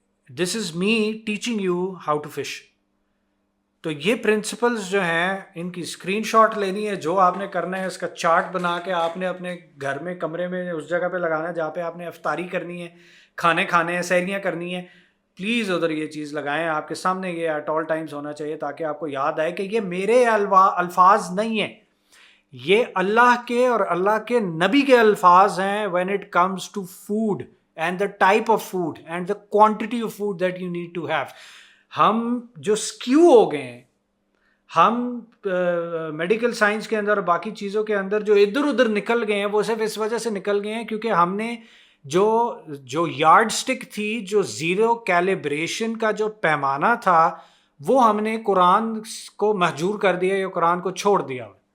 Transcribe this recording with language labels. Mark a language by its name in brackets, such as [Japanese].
[English] This is me teaching you how to fish. [Urdu] تو یہ principles جو ہیں ان کی اسکرین شاٹ لینی ہے, جو آپ نے کرنا ہے اس کا چارٹ بنا کے آپ نے اپنے گھر میں کمرے میں اس جگہ پہ لگانا ہے جہاں پہ آپ نے افطاری کرنی ہے, کھانے ہیں, سحریاں کرنی ہیں. پلیز ادھر یہ چیز لگائیں, آپ کے سامنے یہ [English] at all times [Urdu] ہونا چاہیے تاکہ آپ کو یاد آئے کہ یہ میرے الفاظ نہیں ہیں, یہ اللہ کے اور اللہ کے نبی کے الفاظ ہیں. [English] when it comes to food and the type of food and the quantity of food that you need to have. [Urdu] ہم جو سکیو ہو گئے ہیں, ہم میڈیکل سائنس کے اندر اور باقی چیزوں کے اندر جو ادھر ادھر نکل گئے ہیں وہ صرف اس وجہ سے نکل گئے ہیں کیونکہ ہم نے جو یارڈ سٹک تھی, جو زیرو کیلیبریشن کا جو پیمانہ تھا, وہ ہم نے قرآن کو مہجور کر دیا یا قرآن کو چھوڑ دیا.